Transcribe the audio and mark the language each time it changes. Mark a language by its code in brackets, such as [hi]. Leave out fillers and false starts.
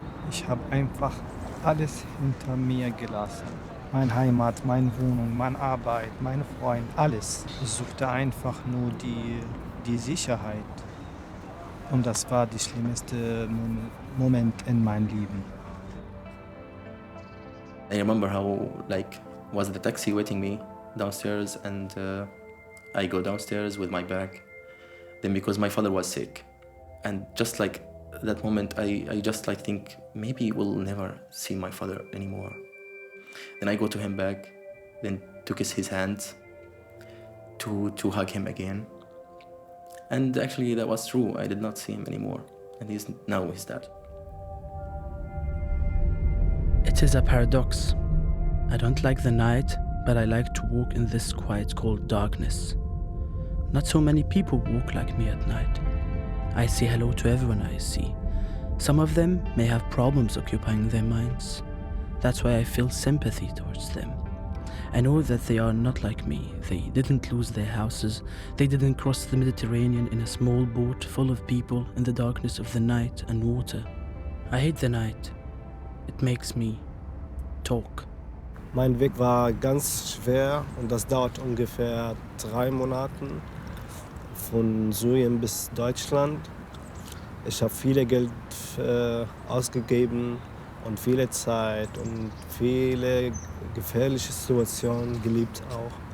[de] Ich habe einfach alles hinter mir gelassen. Meine Heimat, meine Wohnung, meine Arbeit, meine Freunde, alles. Ich suchte einfach nur die Sicherheit. Und das war der schlimmste Moment in meinem Leben. [en] I remember how was the taxi waiting me downstairs, and I go downstairs with my bag. Then because my father was sick, and just like that moment, I just think maybe we'll never see my father anymore. Then I go to him back, then to kiss his hands, to hug him again. And actually that was true. I did not see him anymore, and he's dead. It is a paradox. I don't like the night, but I like to walk in this quiet cold darkness. Not so many people walk like me at night. I say hello to everyone I see. Some of them may have problems occupying their minds. That's why I feel sympathy towards them. I know that they are not like me. They didn't lose their houses. They didn't cross the Mediterranean in a small boat full of people in the darkness of the night and water. I hate the night. It makes me talk. [de] Mein Weg war ganz schwer und das dauert ungefähr 3 Monate von Syrien bis Deutschland. Ich habe viel Geld ausgegeben und viele Zeit und viele gefährliche Situationen gelebt auch.